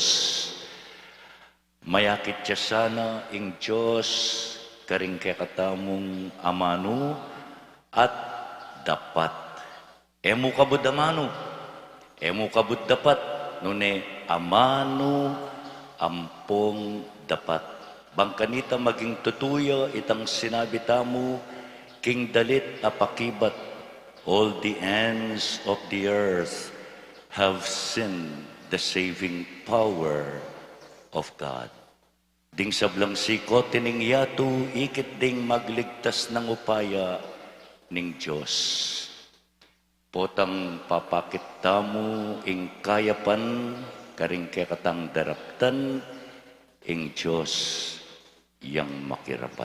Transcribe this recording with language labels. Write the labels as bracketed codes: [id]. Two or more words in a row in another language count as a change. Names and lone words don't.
[pam] Mayakit siya sana ing Diyos, karing kekatamong amano, at dapat. Emu kabud amano, emu kabud dapat, nune amano, ampong dapat. Bangkanita maging tutuya itang sinabi tamo, king dalit apakibat, [en] all the ends of the earth have seen the saving power of God. [pam] Ding sablang siko tining yato, ikit ding magligtas ng upaya ning Diyos. Potang papakita mo ing kayapan, karing kekatang daraptan, ing Diyos yang makirapat.